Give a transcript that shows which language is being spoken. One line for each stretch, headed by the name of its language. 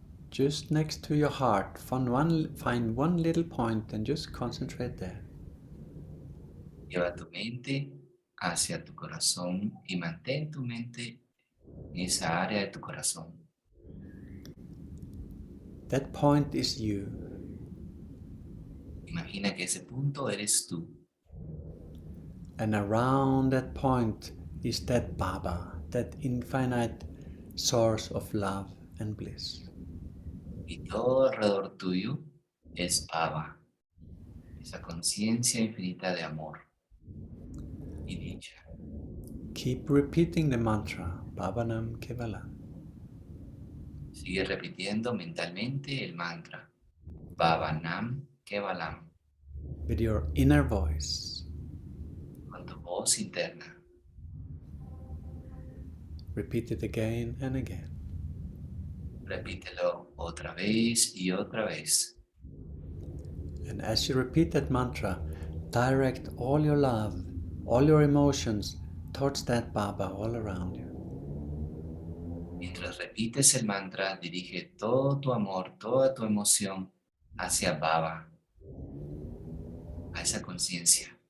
English: Just next to your heart, find one little point and just concentrate there.
Spanish: Lleva tu mente hacia tu corazón y mantén tu mente en esa área de tu corazón.
English: That point is you.
Spanish: Imagina que ese punto eres tú.
English: And around that point is that Baba, that infinite source of love and bliss.
Spanish: Y todo alrededor tuyo es Baba, esa conciencia infinita de amor y dicha.
English: Keep repeating the mantra, Bhavanam Kevalam.
Spanish: Sigue repitiendo mentalmente el mantra, Bhavanam Kevalam,
English: With your inner voice.
Spanish: con tu voz interna.
English: Repeat it again and again.
Spanish: Repítelo otra vez y otra vez.
English: And as you repeat that mantra, direct all your love, all your emotions towards that Baba all around you.
Spanish: Mientras repites el mantra, dirige todo tu amor, toda tu emoción hacia Baba, a esa conciencia.